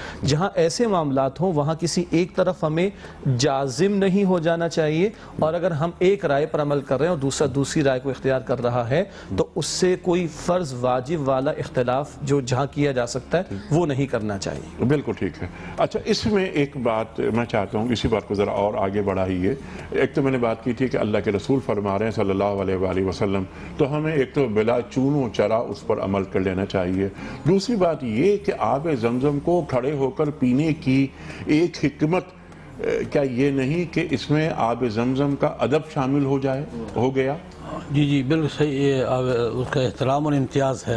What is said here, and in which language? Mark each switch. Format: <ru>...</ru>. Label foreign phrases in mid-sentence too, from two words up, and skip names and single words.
<ur>جہاں ایسے معاملات ہوں وہاں کسی ایک طرف ہمیں جازم نہیں ہو جانا چاہیے، اور اگر ہم ایک رائے پر عمل کر رہے ہیں اور دوسرا دوسری رائے کو اختیار کر رہا ہے تو اس سے کوئی فرض واجب والا اختلاف جو جہاں کیا جا سکتا ہے وہ نہیں کرنا چاہیے۔ بالکل ٹھیک ہے۔ اچھا، اس میں ایک بات میں چاہتا ہوں، اسی بات کو ذرا اور آگے بڑھائیے۔ ایک تو میں نے بات کی تھی کہ اللہ کے رسول فرما رہے ہیں صلی اللہ علیہ وآلہ وسلم، تو ہمیں ایک تو بلا چون و چرا اس پر عمل کر لینا چاہیے۔ دوسری بات یہ کہ آب زمزم کو کھڑے ہو کر پینے کی ایک حکمت کیا یہ نہیں کہ اس میں آب زمزم کا ادب شامل ہو گیا؟ جی جی بالکل صحیح، یہ اس کا احترام اور امتیاز ہے۔</ur>